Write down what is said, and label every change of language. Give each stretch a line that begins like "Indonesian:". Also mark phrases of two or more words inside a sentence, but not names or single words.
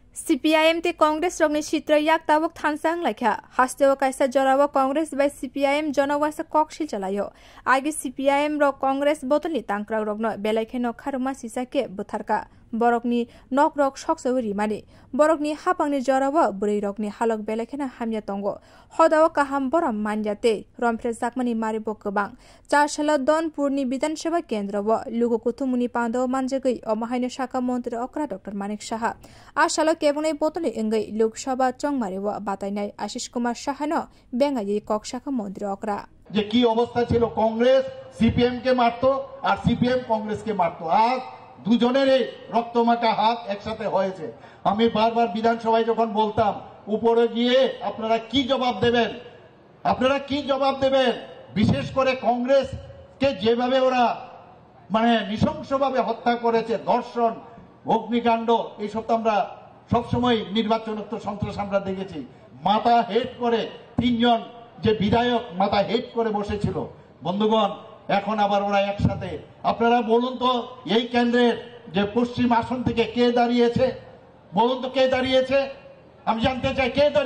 Kok Borok: CPIM te Congress rokni chitra yak tabuk thansang laikha hasteo kaisa jorawa Congress by CPIM jonawasa kokshil chalayo agi CPIM rok Congress botoni tangkra rokno belaikeno kharuma sisake butharka borokni nok rok soksawri mani borokni hapangni jorawa burei rokni halok belaikena hamya tongo hodawa kaham boram manjate romphre jakmani maribo kobang charshala donpurni bidan sabha kendrawo lugo kuthumuni pando manjagei omahaino shaka mantri okra Dr. Manik Saha ashalo kebunai botoni engai Lok Sabha chongmarewo batainai Ashish Kumar Sahano bengai kok shaka mantri okra
Bangla: যে কি অবস্থা ছিল কংগ্রেস সিপিএম কে মারতো আর সিপিএম কংগ্রেস কে মারতো আজ দুজনেরই রক্তমাখা হাত একসাথে হয়েছে আমি বারবার বিধানসভায় যখন বলতাম উপরে গিয়ে আপনারা কি জবাব দেবেন বিশেষ করে কংগ্রেস কে যেভাবে ওরা মানে নৃশংসভাবে হত্যা করেছে ধর্ষণ অগ্নিকাণ্ড এইসব তো আমরা সবসময় নির্বাচনোত্তর সন্ত্রাস আমরা দেখেছি মাথা হেড করে তিনজন যে বিধায়ক মাথা হেড করে বসেছিল বন্ধুগণ এখন আবার ওরা একসাথে আপনারা বলুন তো এই কেন্দ্রের যে পশ্চিম আসন থেকে কে দাঁড়িয়েছে বলুন তো কে দাঁড়িয়েছে আমি জানতে চাই কে